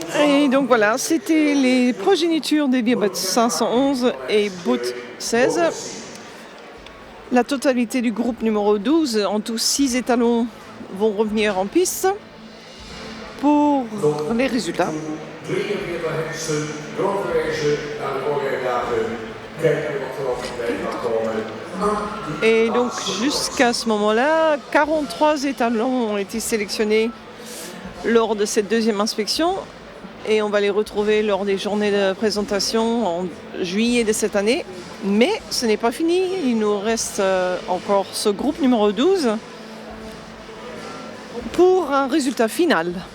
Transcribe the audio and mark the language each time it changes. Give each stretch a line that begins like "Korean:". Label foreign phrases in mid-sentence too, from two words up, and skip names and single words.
French: Et donc voilà, c'était les progénitures des Vierbot 511 et Bout 16. La totalité du groupe numéro 12, en tout 6 étalons, vont revenir en piste pour les résultats.
Dutch: 43 hengsten doorverwezen naar de vorige dagen. Kijken wat er nog bij gaat komen.
French: Et donc jusqu'à ce moment-là, 43 étalons ont été sélectionnés lors de cette deuxième inspection et on va les retrouver lors des journées de présentation en juillet de cette année. Mais ce n'est pas fini, il nous reste encore ce groupe numéro 12 pour un résultat final.